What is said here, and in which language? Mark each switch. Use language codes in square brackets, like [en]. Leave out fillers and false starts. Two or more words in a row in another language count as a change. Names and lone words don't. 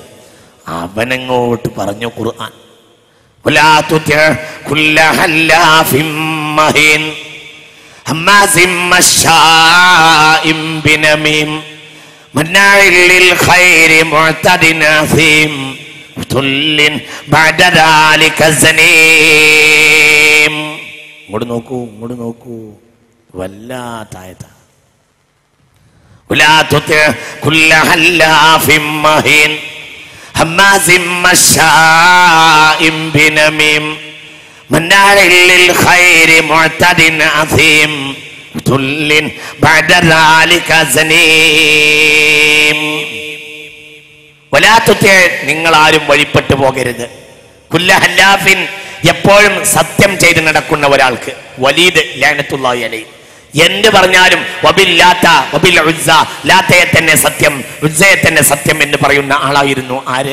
[ml] അവനങ്ങോട്ട് പറഞ്ഞു [ar] ഖുർആൻ, ولا تطع كل حلاف مهين هماز مشاء بنميم مناع للخير معتد أثيم عتل بعد ذلك زنيم. [ml] ഇങ്ങോട്ട് നോക്കൂ, വല്ലാത്തായത. [ar] ولا تطع كل حلاف مهين هماز مشاء بنميم مناع للخير معتد أثيم عتل بعد ذلك زنيم. ولا تطع, [ml] നിങ്ങൾ ആരും വഴിപ്പെട്ടു പോകരുത്. [ar] كل حلاف, [ml] എപ്പോഴും സത്യം ചെയ്ത് നടക്കുന്ന ഒരാൾക്ക്. വലീദ് [ar] لعنة الله عليه [ml] എന്ത് പറഞ്ഞാലും ലാത്തയെ തന്നെ സത്യം, ഉസ്സയെ തന്നെ സത്യം എന്ന് പറയുന്ന ആളായിരുന്നു. ആര്?